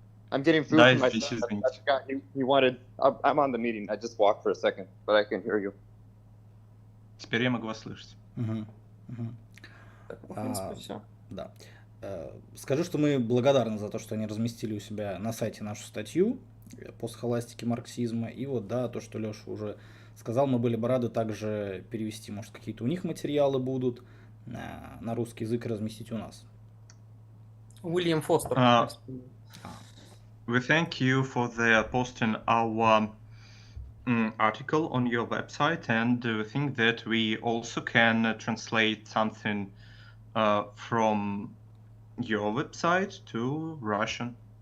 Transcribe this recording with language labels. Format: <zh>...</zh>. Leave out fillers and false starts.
<en>I'm getting food from my son. I forgot he wanted. I'm on the meeting. I just walked for a second, but I can hear you.</en> <ru>Теперь я могу вас слышать. Так, в принципе, все. Да. Скажу, что мы благодарны за то, что они разместили у себя на сайте нашу статью по схоластике марксизма. И вот, да, то, что Леша уже сказал, мы были бы рады также перевести, может, какие-то у них материалы будут на русский язык и разместить у нас. Уильям Фостер.</ru> <en>We thank you for the posting our article on your website, and think that we also can translate something from your website to Russian.</en>